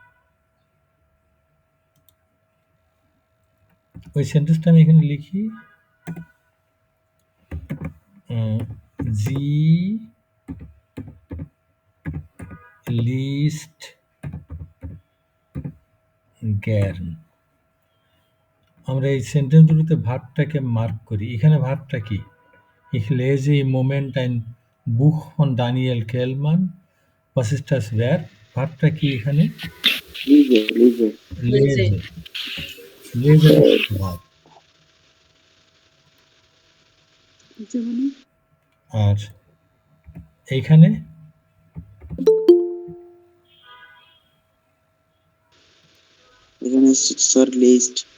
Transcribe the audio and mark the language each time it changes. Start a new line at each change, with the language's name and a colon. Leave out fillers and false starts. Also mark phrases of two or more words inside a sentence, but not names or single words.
Bangla: ওই সেন্টেন্সটা আমি এখানে লিখি,
German: Sie liest gern.
Bangla: আমরা এই সেন্টেন্স দুটোতে ভার্বটাকে মার্ক করি। এখানে ভার্বটা কি?
German: Ich lese im Moment ein Buch von Daniel Kehlmann. Was ist das Verb?
Bangla: ভার্বটা কি এখানে?
German: lese lese
Bangla: লেজে। লেজে। লেজের ভার্ব। আর এইখানে এখানে স্যার লিস্ট